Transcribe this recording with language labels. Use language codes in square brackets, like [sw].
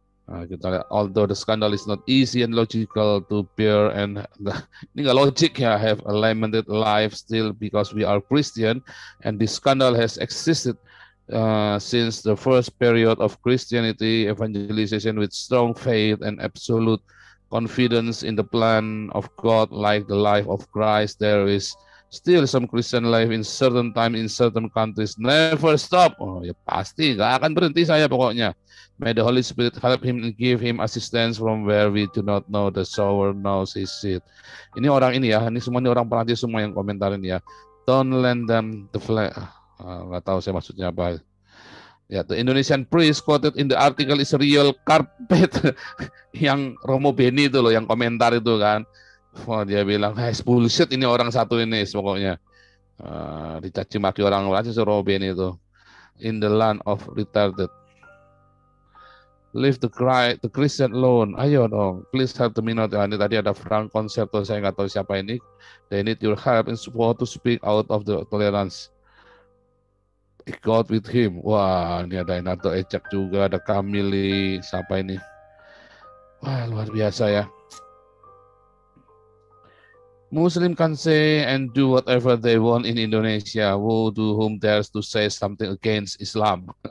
[id] Kita lihat, [en] although the scandal is not easy and logical to bear, and [id] ini nggak logik ya, [en] have a limited life still because we are Christian, and this scandal has existed since the first period of Christianity evangelization with strong faith and absolute confidence in the plan of God, like the life of Christ. There is still some Christian life in certain time in certain countries. Never stop. [id] Oh ya pasti nggak akan berhenti saya pokoknya. [en] May the Holy Spirit help him and give him assistance from where we do not know the sower knows his seed. [id] Ini orang ini ya, ini semua ini orang Perancis semua yang komentarin ya. [en] Don't lend them the flag. [id] Nggak tahu saya maksudnya apa. [en] Ya, the Indonesian priest quoted in the article is a real carpet. [id] Yang Romo Beni itu loh, yang komentar itu kan. Oh, dia bilang, [en] hey, bullshit [id] ini orang satu ini pokoknya. Dicaci maki orang Perancis Romo Beni itu. [en] In the land of retarded. Leave the Christian alone. [id] Ayo dong, [en] please help the minority. [id] Ini tadi ada Frank Concerto, saya nggak tahu siapa ini. [en] They need your help and support to speak out of the tolerance. God with him. [id] Wah, ini ada Inato Ecak juga, ada Kamili, siapa ini? Wah, luar biasa ya. [en] Muslim can say and do whatever they want in Indonesia. Who to whom dares to say something against Islam?